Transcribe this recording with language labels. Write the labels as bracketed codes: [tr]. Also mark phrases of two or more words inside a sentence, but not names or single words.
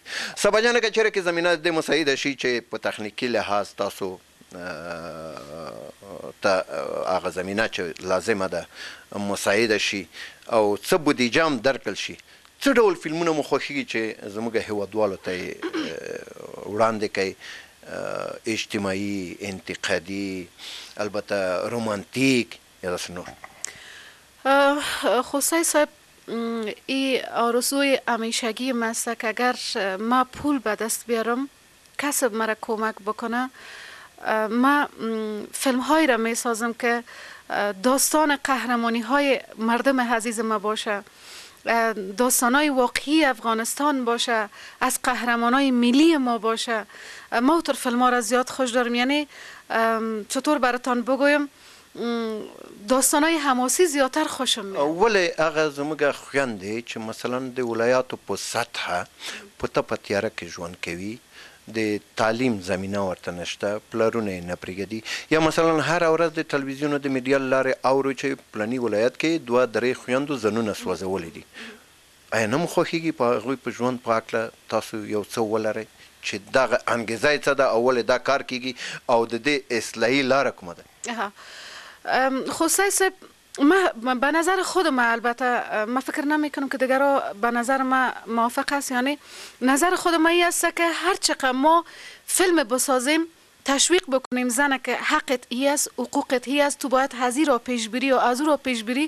[ps] سبا جانه که چېرې کې زمینه دې مساعده شي چې په تخنیکي لحاظ تاسو ته هغه زمینه چې لازمه ده مساعده شي او څه بودیجه هم درکړل شي، څه ډول فلمونه مو خوښېږي چې زموږ هیوادوالو ته یې وړاندې کوي؟ اجتماعي، انتقادي، البته رومانتیک یا داسې نور؟ [fa] خصوصی صاحب این آرزوی همیشگی است که اگر ما پول به دست بیارم کسب مرا کمک بکنه، ما فیلم هایی را می سازم که داستان قهرمانی های مردم عزیز ما باشه، داستان های واقعی افغانستان باشه، از قهرمان های ملی ما باشه. ما اوتر فیلم ها را زیاد خوش دارم. یعنی چطور براتان بگویم، داستان های حماسی زیادتر خوشم میاد. [ps] ولی هغه زموږ خویندې چې مثلا د ولایاتو په سطحه په تپه تیاره کې ژوند کوي، د تعلیم زمینه ورته نشته، پلرونه یې نه پرېږدي، یا مثلا هره ورځ د تلویزیون او د میډیا له لارې اورو چې پلني ولایت کې 2-3 خویندو ځانونه سوځولي دي. ایا نه مو خوښېږي په هغوی په ژوند په هکله تاسو یو څه ولرئ چې دغه انګیزه یې څه ده او ولې دا کار کیږي او د دې اصلاحي لاره کومه ده؟ [fa] خصوصی صاحب ما به نظر خودم، البته ما فکر نمی کنم که دیگرها به نظر ما موافق است. یعنی نظر خود ما این است که هر چقدر ما فیلم بسازیم تشویق بکنیم زنه که حقت ای است، حقوقت ای است، تو باید هزی را پیش بری و از او را پیش بری.